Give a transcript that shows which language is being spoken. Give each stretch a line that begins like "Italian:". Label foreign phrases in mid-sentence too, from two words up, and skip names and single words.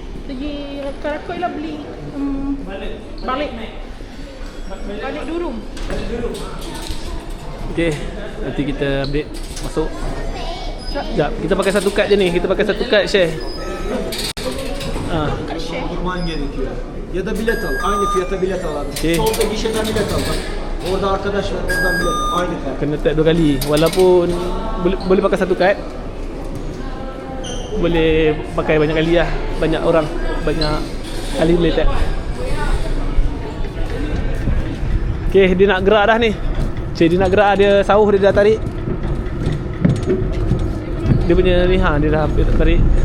Malay: Pergi Karakoy lah beli balik Durung. Okey, nanti kita update masuk. Sekejap, kita pakai satu kad je ni. Kita pakai satu kad share. Kat share.
Turkish: Durman gerekiyor. Ya da bilet al. Aynı fiyata bilet al abi. Okey. Solda gişeden bilet al. Bak. Orada arkadaş var. Oradan bilet al. Aynı fiyat.
Malay: Kena tap 2 kali. Walaupun boleh pakai satu kad, boleh pakai banyak kali lah. Banyak orang, banyak kali boleh tap. Okey, dia nak gerak dah ni. Dia nak gerak, dia sauh, dia dah tarik. Dia punya ni dia dah hampir tak tarik.